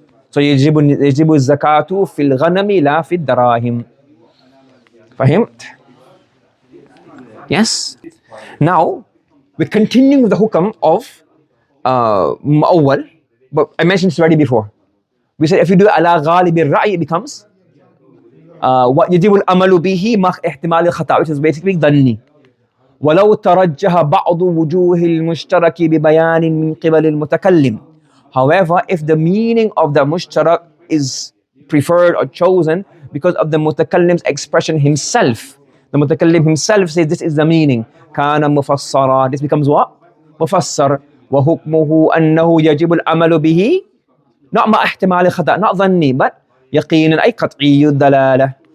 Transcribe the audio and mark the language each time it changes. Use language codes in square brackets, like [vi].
[ar] So yajibu zakatu fil ghanami la fil darahim. Fahimt? Yes? [en] Now, we're continuing with the hukam of mu'awwal, but I mentioned this already before. We said if you do ala ghalibir ra'i, it becomes what yajibu al-amalu bihi ma ihtimal al-khata', which is basically dhanni. [ar] ولو ترجح بعض وجوه المشترك ببيان من قبل المتكلم. [en] However, if the meaning of the mushtarak is preferred or chosen because of the mutakallim's expression himself, the mutakallim himself says this is the meaning, kana mufassara, this becomes what? Mufassar. [ar] وحكمه أنه يجب العمل به, not مع احتمال الخطأ, not ظني, but يقينا أي قطعي الدلالة.